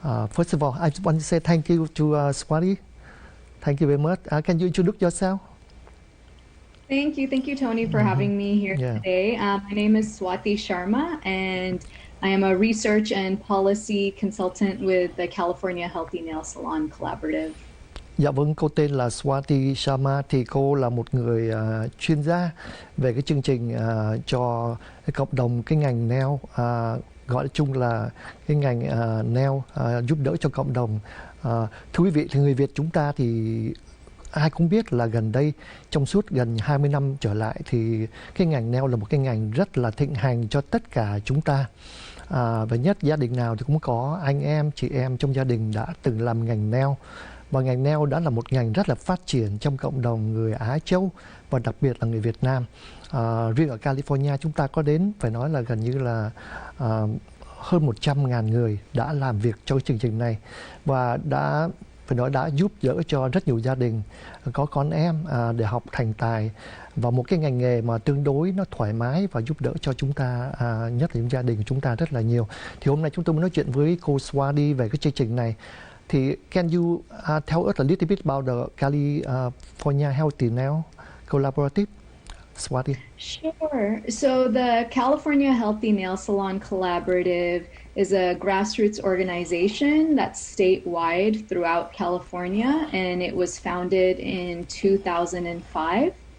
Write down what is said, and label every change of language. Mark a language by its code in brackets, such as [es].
[en] First of all, I just want to say thank you to Swati. Thank you very much. Can you introduce yourself? Thank you, Tony, for having me here today. My name is Swati Sharma, and I am a research and policy consultant with the California Healthy Nail Salon Collaborative. [vi] Dạ vâng, cô tên là Swati Sharma, thì cô là một người chuyên gia về cái chương trình cho cái cộng đồng cái ngành nail, gọi chung là cái ngành nail, giúp đỡ cho cộng đồng. Thưa quý vị, thì người Việt chúng ta thì ai cũng biết là gần đây trong suốt gần 20 năm trở lại thì cái ngành nail là một cái ngành rất là thịnh hành cho tất cả chúng ta. Và nhất gia đình nào thì cũng có anh em, chị em trong gia đình đã từng làm ngành nail. Và ngành nail đã là một ngành rất là phát triển trong cộng đồng người Á Châu và đặc biệt là người Việt Nam. Riêng ở California chúng ta có đến phải nói là gần như là hơn 100.000 người đã làm việc cho chương trình này và đã giúp đỡ cho rất nhiều gia đình có con em để học thành tài và một cái ngành nghề mà tương đối nó thoải mái và giúp đỡ cho chúng ta, nhất là những gia đình của chúng ta rất là nhiều. Thì hôm nay chúng tôi muốn nói chuyện với cô Swati về cái chương trình này. [en] Thì can you tell us a little bit about the California Healthy Nail Collaborative, Swati? Sure. So the California Healthy Nail Salon Collaborative is a grassroots organization that's statewide throughout California, and it was founded in 2005.